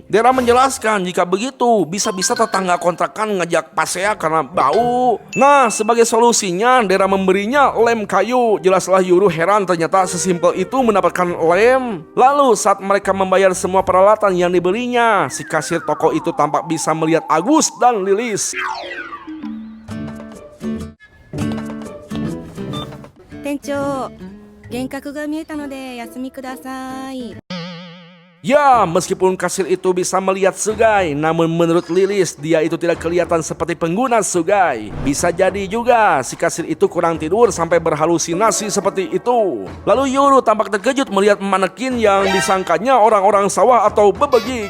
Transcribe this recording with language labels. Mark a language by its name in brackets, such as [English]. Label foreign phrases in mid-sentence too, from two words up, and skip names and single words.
[Indonesian] Dera menjelaskan jika begitu bisa-bisa tetangga kontrakan ngajak pasea karena bau. Nah, sebagai solusinya Dera memberinya lem kayu. Jelaslah Yuru heran, ternyata sesimpel itu mendapatkan lem. Lalu saat mereka membayar semua peralatan yang dibelinya, si kasir toko itu tampak bisa melihat Agus dan Lilis. [Japanese] 店長、幻覚が見えたので休みください。 [Indonesian] Ya, meskipun kasir itu bisa melihat Sugai, namun menurut Lilis, dia itu tidak kelihatan seperti pengguna Sugai. Bisa jadi juga si kasir itu kurang tidur sampai berhalusinasi seperti itu. Lalu Yuru tampak terkejut melihat manekin yang disangkanya orang-orang sawah atau bebegik.